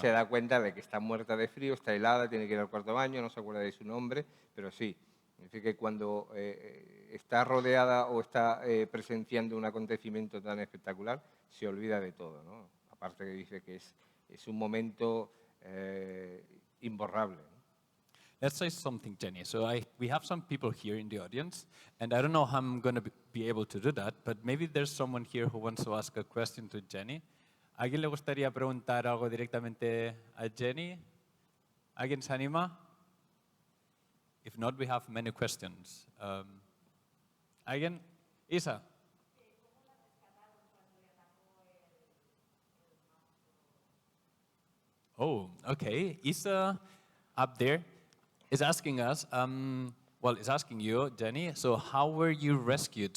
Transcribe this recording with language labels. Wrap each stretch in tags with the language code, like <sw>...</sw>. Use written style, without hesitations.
<es>se da cuenta de que está muerta de frío, está helada, tiene que ir al cuarto baño, no se acuerda de su nombre, pero sí. Significa que cuando está rodeada o está presenciando un acontecimiento tan espectacular, se olvida de todo, ¿no? Aparte que dice que es un momento imborrable, ¿no?</es> <en>Let's say something, Jenny. So we have some people here in the audience, and I don't know how I'm going to be able to do that, but maybe there's someone here who wants to ask a question to Jenny.</en> <es>¿Alguien le gustaría preguntar algo directamente a Jenny? ¿Alguien se anima?</es> <en>If not, we have many questions.</en> <es>¿Alguien?</es> <en>Isa. Oh, okay. Isa, up there, is asking us, is asking you, Jenny, so how were you rescued?</en>